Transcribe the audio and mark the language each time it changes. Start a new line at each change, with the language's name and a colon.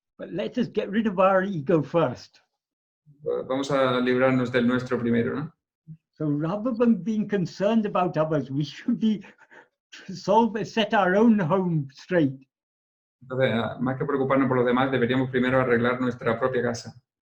English: But let us get rid of our ego first.
Spanish: Vamos a librarnos del nuestro primero, ¿no?
English: So rather than being concerned about others, we should be set our own home straight.
Spanish: Entonces, más que preocuparnos por los demás, deberíamos primero arreglar nuestra propia casa.